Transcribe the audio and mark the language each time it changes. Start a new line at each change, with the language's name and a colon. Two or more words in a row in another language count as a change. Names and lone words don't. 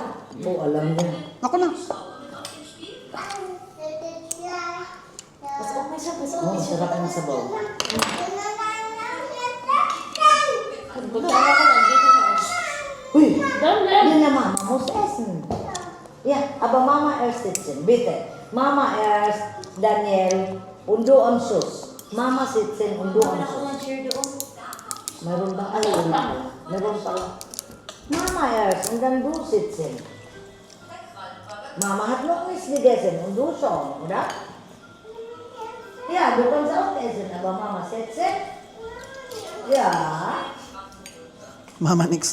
Filipino: Oo, alam niya. Ako na. Mas okay siya, mas Oo, sarap ng sabaw. Pagkakawa ko lang, dito na. Uy! Down lang. Yan na mama mo sa essen.
German: Ja, aber Mama erst sitzen, bitte. Mama erst, Daniel, und du am Schuss. Mama sitzen und du am
Filipino: Wala ko
German: Schuss.
Filipino: ng chair doon. Meron bang Meron pala.
German: Mama erst und dann du sitzen. Mama hat noch nichts gegessen und du schon, oder? Ja, du kannst auch essen, aber Mama sitzen. Ja. Mama, nix.